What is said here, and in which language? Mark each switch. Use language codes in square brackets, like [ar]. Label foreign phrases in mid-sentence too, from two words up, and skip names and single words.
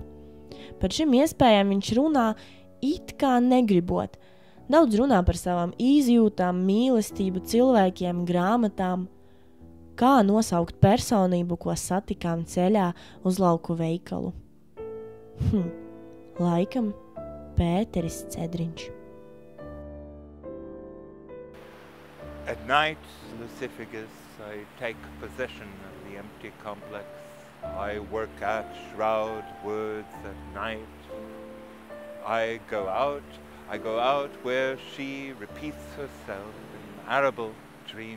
[lv] Par šim iespējām viņš runā it kā negribot. Daudz runā par savām izjūtām, mīlestību, cilvēkiem, grāmatām. Kā nosaukt personību, ko satikām ceļā uz lauku veikalu? Laikam Pēteris Cedriņš. [en] At night, Lucifagus, I take possession of the empty complex. I work at Shroud Words at night. I go out where she repeats herself in arable dream.